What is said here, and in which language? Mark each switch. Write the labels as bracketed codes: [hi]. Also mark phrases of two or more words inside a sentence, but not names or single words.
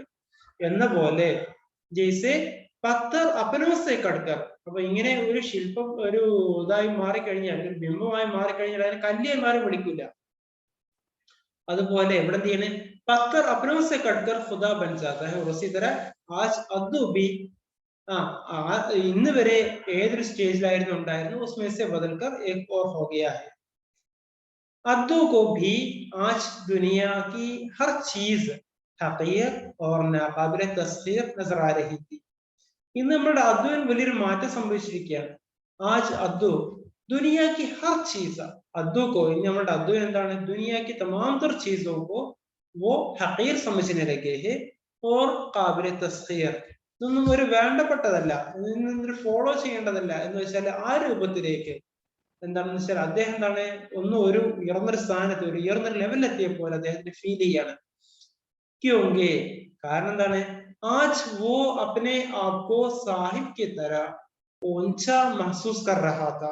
[ml] എന്ന പോലെ [hi] जैसे पत्थर अपनों से कटकर, [ml] അപ്പൊ ഇങ്ങനെ ഒരു ശില്പം ഒരു ഇതായി മാറിക്കഴിഞ്ഞാൽ, ഒരു ബിംബമായി മാറിക്കഴിഞ്ഞാൽ അതിന് കല്ലിയെ മാറി പിടിക്കില്ല. അതുപോലെ ഇവിടെ എന്ത് ചെയ്യണേ? [hi] पत्थर अपनों से कटकर खुदा बन जाता है. उसी तरह आज अद्दू भी [ml] ഇന്ന് വരെ ഏതൊരു സ്റ്റേജിലായിരുന്നു ഉണ്ടായിരുന്നു, [hi] उसमें से बदलकर एक और हो गया है. अद्दू को भी आज दुनिया की हर चीज हकीर और नाकाबिल तस्खीर नजर आ रही थी. [ml] ഇന്ന് നമ്മുടെ അദ്ദുവിന് വലിയൊരു മാറ്റം സംഭവിച്ചിരിക്കുകയാണ്. [hi] आज अद्दू दुनिया की हर चीज अद्दू को, [ml] ഇന്ന് നമ്മുടെ അദ്ദു എന്താണ്? [hi] दुनिया की तमाम तर चीजों को वो हकीर समझने लगे हैं और काबिल तस्खीर. [ml] ഇതൊന്നും ഒരു വേണ്ടപ്പെട്ടതല്ല, ഇതൊന്നും ഫോളോ ചെയ്യേണ്ടതല്ല എന്ന് വെച്ചാൽ ആ രൂപത്തിലേക്ക് എന്താണെന്ന് വെച്ചാൽ അദ്ദേഹം എന്താണ് ഒരു ഉയർന്നൊരു സ്ഥാനത്ത്, ഒരു ഉയർന്നൊരു ലെവലിൽ എത്തിയ പോലെ അദ്ദേഹത്തിന് ഫീൽ ചെയ്യാണ്. ക്യോങ്കി കാരണം എന്താണ്? [hi] आज वो अपने आपको साहिब की तरह ऊँचा महसूस कर रहा था.